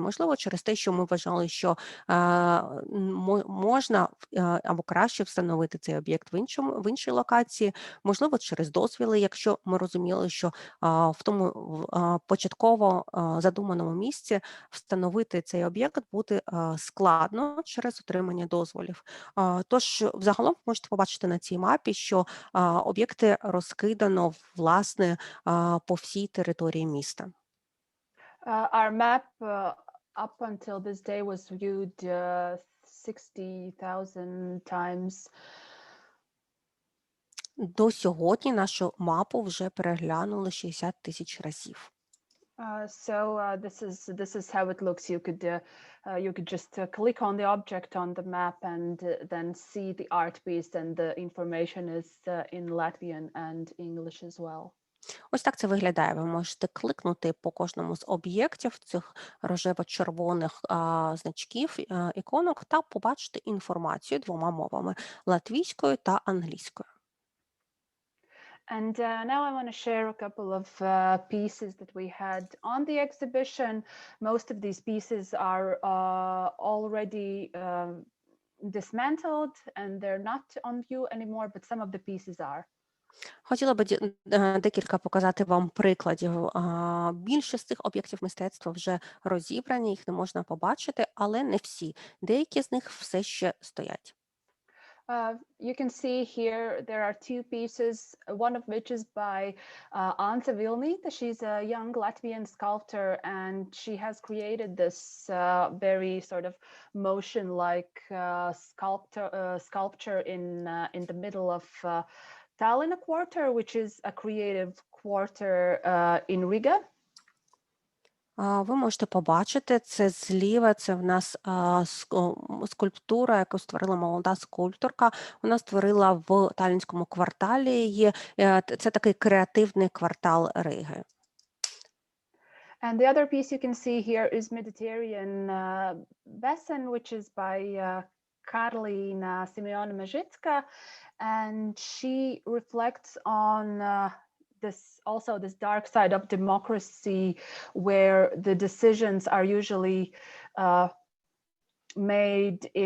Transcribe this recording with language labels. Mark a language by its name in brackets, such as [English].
[Ukrainian] Можливо, через те, що ми вважали, що можна або краще встановити цей об'єкт в іншій локації, можливо, через дозвіли, якщо ми розуміли, що в тому початково задуманому місці встановити цей об'єкт буде складно через отримання дозволів. Тож, взагалом, можете побачити на цій мапі, що об'єкти розкидано, власне, по всій території міста. [English] Our map up until this day was viewed 60,000 times. [Ukrainian] До сьогодні нашу мапу вже переглянули 60 тисяч разів. [English] This is how it looks. You could just click on the object on the map and then see the art piece, and the information is in Latvian and English as well. [Ukrainian] Ось так це виглядає. Ви можете кликнути по кожному з об'єктів цих рожево-червоних значків, іконок, та побачити інформацію 2 мовами – латвійською та англійською. [English] And now I want to share a couple of pieces that we had on the exhibition. Most of these pieces are already dismantled and they're not on view anymore, but some of the pieces are. [Ukrainian] Хотіла би декілька показати вам прикладів. Більшість з цих об'єктів мистецтва вже розібрані, їх не можна побачити, але не всі. Деякі з них все ще стоять. [English] You can see here there are 2 pieces, one of which is by Anta Vilnīte. She's a young Latvian sculptor, and she has created this very sort of motion-like sculpture in the middle of Tallinn quarter, which is a creative quarter in Riga. [Ukrainian] Ви можете побачити, це зліва, це в нас скульптура, яку створила молода скульпторка. Вона створила в Таллінському кварталі, це такий креативний квартал Риги. [English] And the other piece you can see here is Mediterranean Basin, which is by Karklīna Simeona-Mežicka, and she reflects on this dark side of democracy, where the decisions are usually made